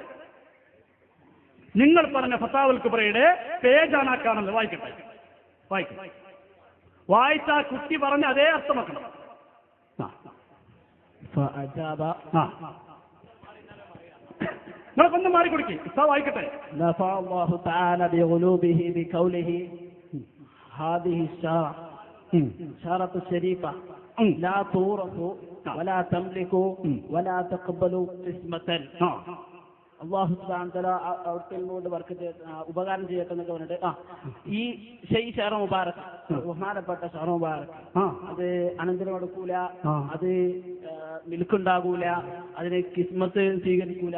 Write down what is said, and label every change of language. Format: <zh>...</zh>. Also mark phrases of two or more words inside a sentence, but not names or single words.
<ml>നിങ്ങൾ പറഞ്ഞ ഫത്താവുൽ കുബ്രയുടെ പേജാണ് ആ കാണുന്നത്. വായിക്കട്ടെ. വായിച്ച ആ കുട്ടി പറഞ്ഞ അതേ അർത്ഥം വെക്കണം. നിങ്ങളൊക്കെ ഒന്ന് മാറിക്കൊടുക്കി. വായിക്കട്ടെ.</ml> <ar>شارة الشريفة لا تورث ولا تملك ولا تقبل قسمة. الله سبحانه وتعالى</ar> <ml>അവർക്കെന്നോട് ഉപകാരം ചെയ്യട്ടെ എന്നൊക്കെ പറഞ്ഞിട്ട് ഈ ഷെയ്ഖ് മുബാറക്, ബഹുമാനപ്പെട്ട ഷഹർ മുബാറക്, അത് അനന്തരം എടുക്കൂല, അത് മിൽക്കുണ്ടാകൂല, അതിന് കിസ്മത്ത് സ്വീകരിക്കൂല.</ml>